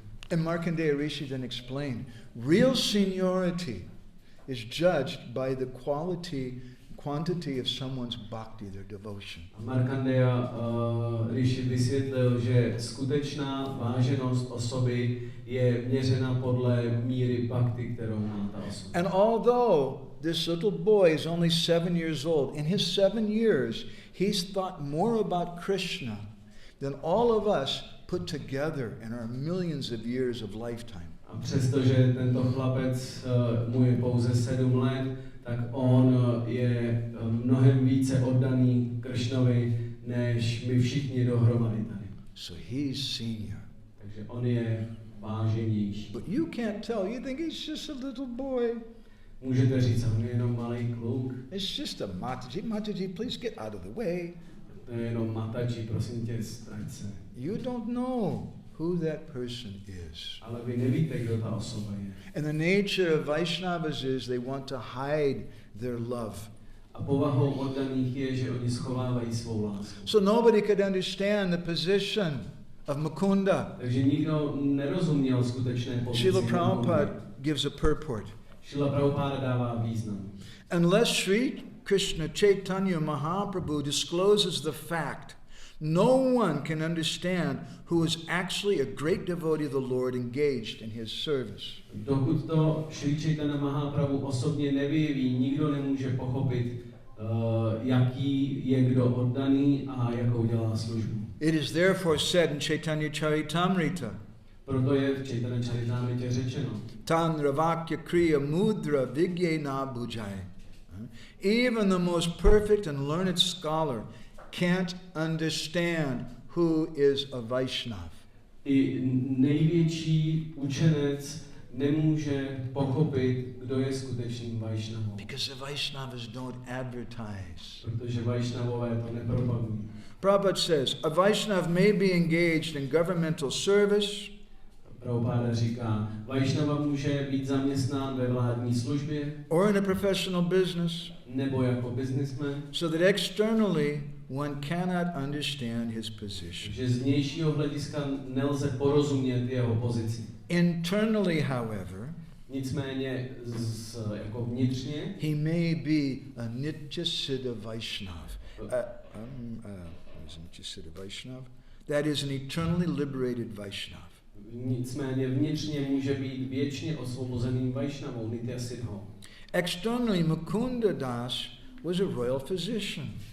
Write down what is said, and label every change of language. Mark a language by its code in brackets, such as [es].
[en] And Markandeya Rishi then explained, real seniority is judged by the quantity of someone's bhakti, their devotion. [cs] A Markandeya Rishi vysvětlil, že skutečná váženost osoby je měřena podle míry bhakti, kterou má ta osoba. [en] And although this little boy is only 7 years old, in his 7 years, he's thought more about Krishna than all of us put together in our millions of years of lifetime. [cs] A přestože tento chlapec mu je pouze 7 let, tak on je mnohem více oddaný Kršnovi, než my všichni dohromady tady. [en] So he's senior. [cs] Takže on je váženější. [en] But you can't tell. You think he's just a little boy. [cs] Můžete říct, on je jenom malý kluk. [en] It's just a Mataji. Mataji, please get out of the way. [cs] To je jenom Mataji, prosím tě, strať se. [en] You don't know who that person is. [cs] Ale vy nevíte, kdo ta osoba je. [en] And the nature of Vaishnavas is they want to hide their love. [cs] A povahou oddaných je, že oni schovávají svou lásku. [en] So nobody could understand the position of Mukunda. [cs] Takže nikdo nerozuměl skutečné pozici. [en] Srila Prabhupada gives a purport. [cs] Srila Prabhupada dává význam. [en] Unless Sri Krishna Chaitanya Mahaprabhu discloses the fact, no one can understand who is actually a great devotee of the Lord engaged in his service. [cs] Dokud to Sri Chaitanya Mahaprabhu osobně nevyjeví, nikdo nemůže pochopit, jaký je kdo oddaný a jakou dělá službu. [en] It is therefore said in Chaitanya Charitamrita, [cs] proto je v Chaitanya Charitamrita řečeno, Tan Ravakya Kriya Mudra Vigyena Bhujai. [en] Even the most perfect and learned scholar can't understand who is a Vaishnav. [cs] I největší učenec nemůže pochopit, kdo je skutečným Vajšnavou. [en] Because the Vaishnavas don't advertise. [cs] Protože Vajšnavové to nepropagují. [en] Prabhupada says, a Vaishnav may be engaged in governmental service, [cs] Prabhupada říká, Vajšnava může být zaměstnán ve vládní službě [en] or in a professional business, [cs] nebo jako businessman, [en] so that externally one cannot understand his position. [cs] že z vnějšího hlediska nelze porozumět jeho pozici. [en] Internally, however, [cs] Nicméně jako vnitřně [en] he may be a Nitya Siddha Vaishnav. Nitya Siddha Vaishnav? That is an eternally liberated Vaishnav. [cs] Nicméně vnitřně může být věčně osvobozeným Vajšnavou, Nitya Siddhou. [en] Externally, Mukunda Das was a royal physician.